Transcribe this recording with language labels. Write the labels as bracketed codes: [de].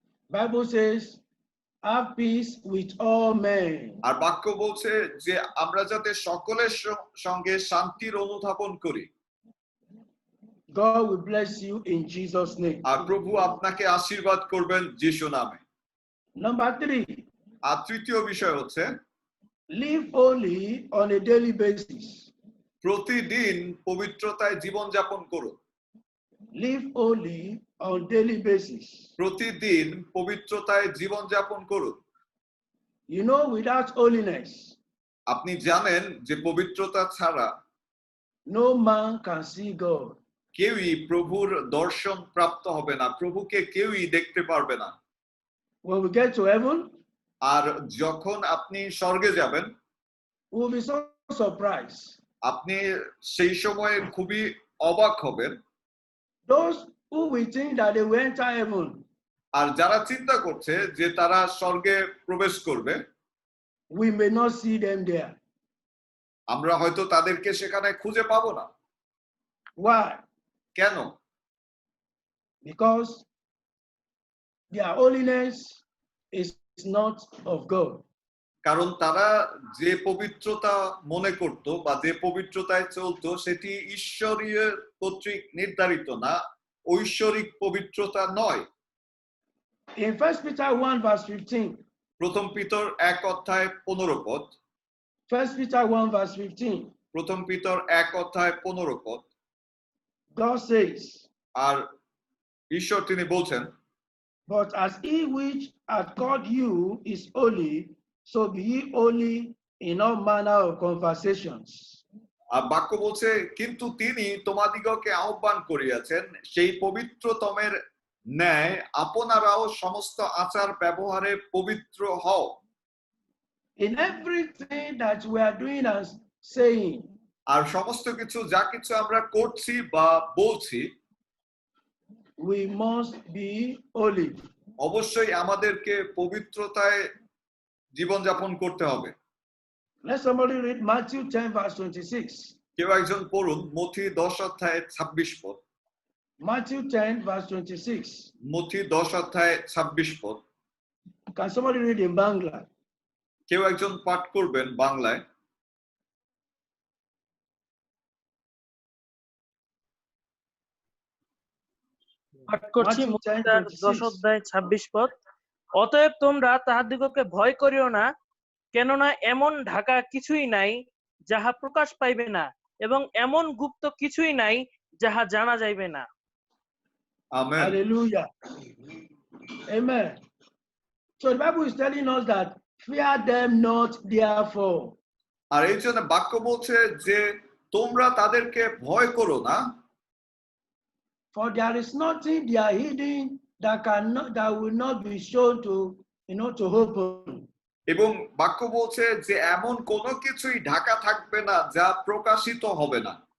[en] Bible says, have peace with all men. [bn] আর বাক্য বলছে যে আমরা যাতে সকলের সঙ্গে শান্তির অনুধাবন করি। [en] God will bless you in Jesus' name. [bn] আর প্রভু আপনাকে আশীর্বাদ করবেন যিশু নামে। [en] Number 3, [bn] আর তৃতীয় বিষয় হচ্ছে [en] live holy on a daily basis. [bn] প্রতিদিন পবিত্রতায় জীবনযাপন করুন। [en] Live holy on daily basis. [bn] প্রতিদিন পবিত্রতায় জীবনযাপন করুন। [en] You know, without holiness, [bn] আপনি জানেন যে পবিত্রতা ছাড়া [en] no man can see God. [bn] কেউই প্রভুর দর্শন প্রাপ্ত হবে না, প্রভুকে কেউই দেখতে পারবে না। [en] When we get to heaven, [bn] আর যখন আপনি স্বর্গে যাবেন [en] we will be so surprised. [bn] আপনি সেই সময় খুবই অবাক হবেন। [en] Those who will think that they will enter heaven, [bn] আর যারা চিন্তা করছে যে তারা স্বর্গে প্রবেশ করবে, [en] we may not see them there. [bn] আমরা হয়তো তাদেরকে সেখানে খুঁজে পাবো না। [en] Why? [bn] কেন? [en] Because their holiness is not of God. [bn] কারণ তারা যে পবিত্রতা মনে করত বা যে পবিত্রতায় চলতো সেটি ঈশ্বরীয় কর্তৃক নির্ধারিত না, ঐশ্বরিক পবিত্রতা নয়। [en] In 1 Peter 1 verse 15, [bn] প্রথম পিতর 1 অধ্যায় 15 পদ, [en] 1 Peter 1 verse 15, [bn] প্রথম পিতর 1 অধ্যায় 15 পদ, [en] God says, [bn] আর ঈশ্বর তিনি বলছেন, [en] but as he which hath called you is holy, so be ye holy in all manner of conversations. [bn] আর বাক্য বলছে, কিন্তু তিনি তোমাদিগকে আহ্বান করিয়াছেন সেই পবিত্রতমের ন্যায় আপনারাও সমস্ত আচার ব্যবহারে পবিত্র হও। [en] In everything that we are doing and saying, [bn] আর সমস্ত কিছু যা কিছু আমরা করছি বা বলছি, [en] we must be holy. [bn] অবশ্যই আমাদেরকে পবিত্রতায় জীবনযাপন করতে হবে। [en] Let somebody read Matthew 10 verse 26. [bn] কেউ একজন পড়ুন মথি 10 অধ্যায় 26 পদ। [en] Matthew 10 verse 26. [bn] মথি 10 অধ্যায় 26 পদ। [en] Can somebody read in Bangla? [bn] কেউ একজন পাঠ করবেন বাংলায়। পাঠ করছি [en] Matthew 10, [bn] মথি তার 10 [en] 26. [bn] অধ্যায় 26 পদ। অতএব তোমরা তাহাদিগকে ভয় করিও না, কেননা এমন ঢাকা কিছুই নাই যাহা প্রকাশ পাইবে না, এবং এমন গুপ্ত কিছুই নাই যাহা জানা যাইবে না। Amen. [en] Hallelujah. Amen. So the Bible is telling us that fear them not therefore. [bn] আর এই জন্য বাক্য বলছে যে তোমরা তাদেরকে ভয় করো না, [en] For there is nothing they are hidden that will not be shown to open. [bn] এবং বাক্য বলছে যে এমন কোনো কিছুই ঢাকা থাকবে না যা প্রকাশিত হবে না।